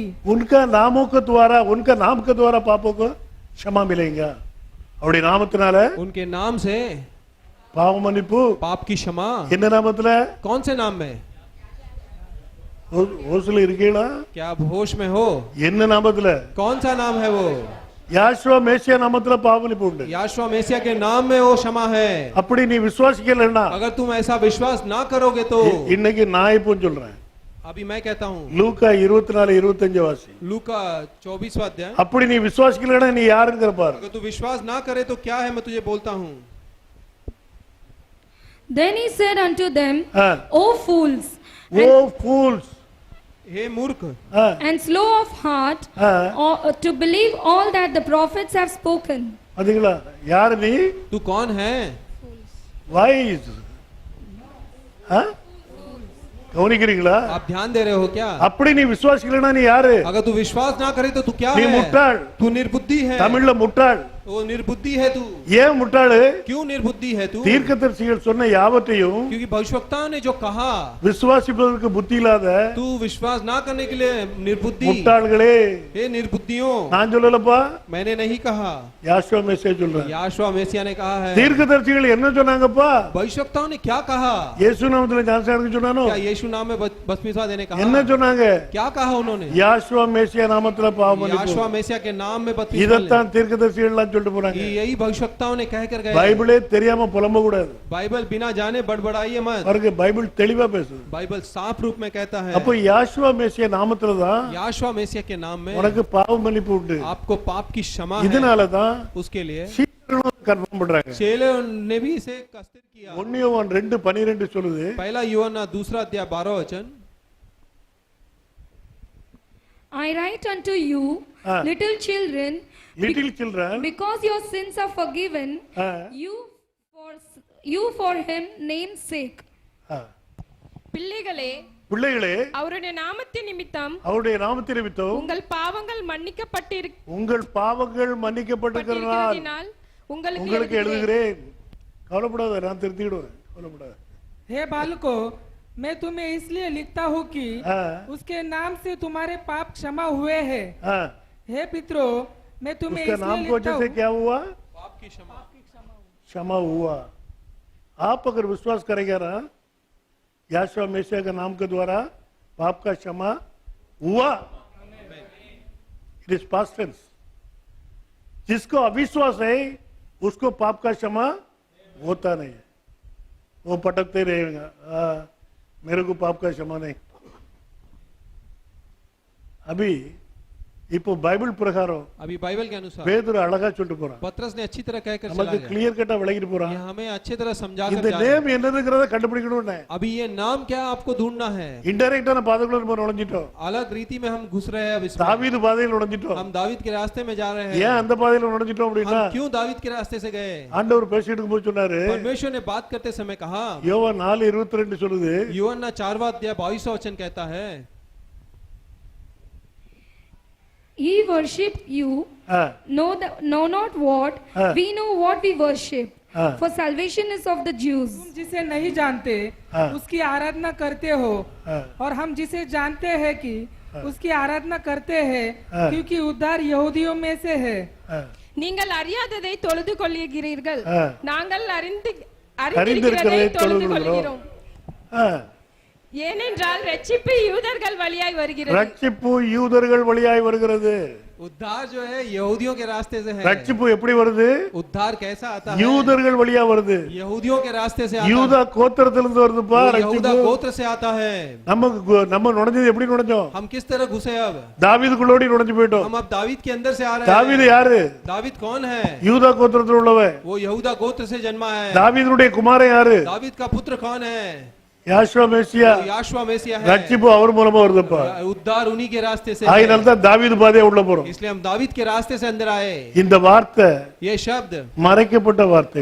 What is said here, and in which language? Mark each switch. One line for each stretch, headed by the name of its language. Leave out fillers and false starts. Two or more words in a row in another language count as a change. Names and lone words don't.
Hindi: उनका नामों के द्वारा, उनका नाम के द्वारा पापों को क्षमा मिलेगा.
Tamil: அவருடைய நாமத்தினால
Hindi: उनके नाम से
Tamil: பாவ மன்னிப்பு.
Hindi: पाप की क्षमा
Tamil: என்ன நாமத்துல?
Hindi: कौन से नाम में?
Tamil: ஹோஸ்ல இருக்கீங்களா?
Hindi: क्या आप होश में हो?
Tamil: என்ன நாமத்துல?
Hindi: कौन सा नाम है वो?
Tamil: யாசுவா மேசியா நாமத்துல பாவ மன்னிப்பு உண்டு.
Hindi: याशुआ मेसिया के नाम में वो क्षमा है।
Tamil: அப்படி நீ விசுவாசிக்கலன்னா,
Hindi: अगर तुम ऐसा विश्वास ना करोगे तो
Tamil: இன்னைக்கு நான் இப்போ சொல்றேன்.
Hindi: अभी मैं कहता हूँ,
Tamil: லூக்கா 24:25 வாசி.
Hindi: लूका 24वां अध्याय।
Tamil: அப்படி நீ விசுவாசிக்கலன்னா நீ யாருங்கிற பாரு.
Hindi: अगर तू विश्वास ना करे तो क्या है, मैं तुझे बोलता हूँ।
English: Then he said unto them, O fools, ஓ fools,
Hindi: हे मूर्ख,
English: and slow of heart to believe all that the prophets have spoken.
Tamil: பாத்தீங்களா? யாரு நீ?
Hindi: तू कौन है?
Tamil: wise. கவனிக்கிறீங்களா?
Hindi: आप ध्यान दे रहे हो क्या?
Tamil: அப்படி நீ விசுவாசிக்கலன்னா நீ யாரு?
Hindi: अगर तू विश्वास ना करे तो तू क्या
Tamil: நீ
Hindi: है?
Tamil: முட்டாள்.
Hindi: तू निर्बुद्धि है।
Tamil: தமிழ்ல முட்டாள்.
Hindi: वो निर्बुद्धि है तू।
Tamil: ஏன் முட்டாளு?
Hindi: क्यों निर्बुद्धि है तू?
Tamil: தீர்க்கதரிசிகள் சொன்ன யாவற்றையும்
Hindi: क्योंकि भविष्यवक्ताओं ने जो कहा,
Tamil: விசுவாசிப்பதற்கு புத்தி இல்லாத
Hindi: तू विश्वास ना करने के लिए निर्बुद्धि।
Tamil: முட்டாள்களே,
Hindi: हे निर्बुद्धियों,
Tamil: நான் சொல்லலப்பா,
Hindi: मैंने नहीं कहा,
Tamil: யாசுவா மேசியா சொல்றேன்.
Hindi: याशुआ मेसिया ने कहा है।
Tamil: தீர்க்கதரிசிகள் என்ன சொன்னாங்கப்பா?
Hindi: भविष्यवक्ताओं ने क्या कहा?
Tamil: இயேசு நாமத்துல ஞானஸ்நானம் சொன்னானோ?
Hindi: क्या यीशु नाम में बपतिस्मा देने कहा?
Tamil: என்ன சொன்னாங்க?
Hindi: क्या कहा उन्होंने?
Tamil: யாசுவா மேசியா நாமத்துல பாவ மன்னிப்பு.
Hindi: याशुआ मेसिया के नाम में बपतिस्मा ले।
Tamil: இதத்தான் தீர்க்கதரிசிகள் எல்லாம் சொல்லிட்டு போறாங்க.
Hindi: यही भविष्यवक्ताओं ने कह कर गए।
Tamil: பைபிளே தெரியாம புலம்ப கூடாது.
Hindi: बाइबल बिना जाने बड़बड़ाइए मत।
Tamil: பாருங்க, பைபிள் தெளிவா பேசுது.
Hindi: बाइबल साफ रूप में कहता है।
Tamil: அப்போ யாசுவா மேசியா நாமத்துல தான்
Hindi: याशुआ मेसिया के नाम में
Tamil: உனக்கு பாவ மன்னிப்பு உண்டு.
Hindi: आपको पाप की क्षमा है।
Tamil: இதனால தான்
Hindi: उसके लिए
Tamil: சீடர்களும் கன்ஃபார்ம் பண்றாங்க.
Hindi: चेलों ने भी इसे कस्तिर किया।
Tamil: 1 யோவான் 2:12 சொல்லுது,
Hindi: पहला यूहन्ना 2 अध्याय 12 वचन,
English: I write unto you, little children, little children, because your sins are forgiven, you for him name's sake.
Tamil: பிள்ளைகளே, பிள்ளைகளே, அவருடைய நாமத்தின் நிமித்தம் அவருடைய நாமத்தின் நிமித்தம் உங்கள் பாவங்கள் உங்கள் பாவங்கள் மன்னிக்கப்பட்டிருக்கிறதினால் உங்களுக்கு எழுதுகிறேன். கவலைப்படாத, நான் திருத்திடுவேன், கவலைப்படாத.
Hindi: हे बालकों, मैं तुम्हें इसलिए लिखता हूँ कि उसके नाम से तुम्हारे पाप क्षमा हुए हैं। हे पितरों, मैं तुम्हें उसका नाम की वजह से क्या हुआ? पाप की क्षमा हुआ. आप अगर विश्वास करेंगे ना, याशुआ मेसिया के नाम के द्वारा पाप का क्षमा हुआ.
English: it is past tense.
Hindi: जिसको अविश्वास है उसको पाप का क्षमा होता नहीं है. वो पटकते रहेगा, मेरे को पाप का क्षमा नहीं.
Tamil: अभी இப்போ பைபிள் பிரகாரம்
Hindi: अभी बाइबल के अनुसार
Tamil: பேதுரு அழகா சொல்லிட்டு போறான்.
Hindi: पतरस ने अच्छी तरह कहकर चला
Tamil: நமக்கு
Hindi: गया।
Tamil: கிளியர் கட்டா விளக்கிட்டு போறான்.
Hindi: ये हमें अच्छी तरह समझा कर
Tamil: இந்த
Hindi: जा रहा
Tamil: நேம் என்னதுங்கறத கண்டுபிடிக்கணும்னே.
Hindi: है। अभी ये नाम क्या आपको ढूंढना है।
Tamil: இன்டைரக்டான பாதைக்குள்ள நம்ம நுழைஞ்சிட்டோம்.
Hindi: अलग रीति में हम घुस रहे हैं। अब इसमें
Tamil: தாவீது பாதையில நுழைஞ்சிட்டோம்.
Hindi: हम दावीद के रास्ते में जा रहे हैं।
Tamil: ஏன் அந்த பாதையில நுழைஞ்சிட்டோம் அப்படினா,
Hindi: हम क्यों दावीद के रास्ते से गए?
Tamil: ஆண்டவர் பேசிட்டு இருக்கும்போது சொன்னாரு,
Hindi: परमेश्वर ने बात करते समय कहा,
Tamil: யோவான் 4:22 சொல்லுது,
Hindi: यूहन्ना 4वां अध्याय 22वां वचन कहता है,
English: Ye worship you, know not what, we know what we worship. For salvation is of the Jews.
Hindi: तुम जिसे नहीं जानते उसकी आराधना करते हो, और हम जिसे जानते हैं कि उसकी आराधना करते हैं, क्योंकि उद्धार यहूदियों में से है.
Tamil: நீங்கள் அறியாததை தொழுது கொள்கிறீர்கள், நாங்கள் அறிந்திருக்கிறதை அறிந்திருக்கிறதை தொழுது தொழுது கொள்கிறோம். ஏனென்றால் ரட்சிப்பு யூதர்கள் வழியாய் வருகிறது. ரட்சிப்பு யூதர்கள் வழியாய் வருகிறது.
Hindi: उद्धार जो है यहूदियों के रास्ते से है।
Tamil: ரட்சிப்பு எப்படி வருது?
Hindi: उद्धार कैसा आता है?
Tamil: யூதர்கள் வழியா வருது.
Hindi: यहूदियों के रास्ते से आता
Tamil: யூதா கோத்திரத்திலிருந்து வருதுப்பா
Hindi: है। यहूदा
Tamil: ரட்சிப்பு.
Hindi: गोत्र से आता है।
Tamil: நம்ம நுழைஞ்சது எப்படி நுழைஞ்சோம்?
Hindi: हम किस तरह घुसे अब?
Tamil: தாவீதுக்குள்ளோடி நுழைஞ்சு போயிட்டோம்.
Hindi: हम अब दावीद के अंदर से आ रहे
Tamil: தாவீது
Hindi: हैं।
Tamil: யாரு?
Hindi: दावीद कौन है?
Tamil: யூதா கோத்திரத்தில் உள்ளவன்.
Hindi: वो यहूदा गोत्र से जन्मा है।
Tamil: தாவீதுடைய குமாரன் யாரு?
Hindi: दावीद का पुत्र कौन है?
Tamil: யாஷுவா மெசியா.
Hindi: वो याशुआ मेसिया है।
Tamil: ரட்சிப்பு அவர் மூலமா வருதுப்பா.
Hindi: उद्धार उन्हीं के रास्ते से
Tamil: அதனால தான் தாவீது பாதையா உள்ள போறோம்.
Hindi: इसलिए हम दावीद के रास्ते से अंदर आए।
Tamil: இந்த வார்த்தை
Hindi: ये शब्द
Tamil: மறைக்கப்பட்ட வார்த்தை.